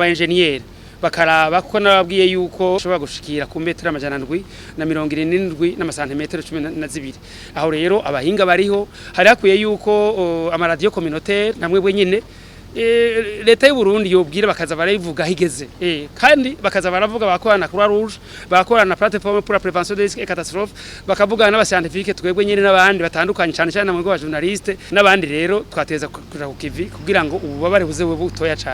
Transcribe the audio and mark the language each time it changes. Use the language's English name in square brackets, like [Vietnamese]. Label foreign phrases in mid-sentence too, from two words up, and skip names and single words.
[Rundi] engineer bakaraba ko nababwiye yuko ushobora gushikira ku metero amajana 777 n'amasantimetero 12 aho rero abahinga bariho hari hakwiye yuko ama [French] radio communautaire [Rundi] namwe bwenyene leta y'u Burundi yobwira bakaza barayivuga higeze kandi bakaza baravuga bakorana na Croix Rouge bakorana na [French] plateforme pour la prévention des risques et catastrophes [Rundi] bakavugana n'abascientifique twebwe nyene n'abandi batandukanye cyane mu rwego rwa journaliste n'abandi rero twateza kuja ku kivi kugira ngo ububabare buze butoya cyane.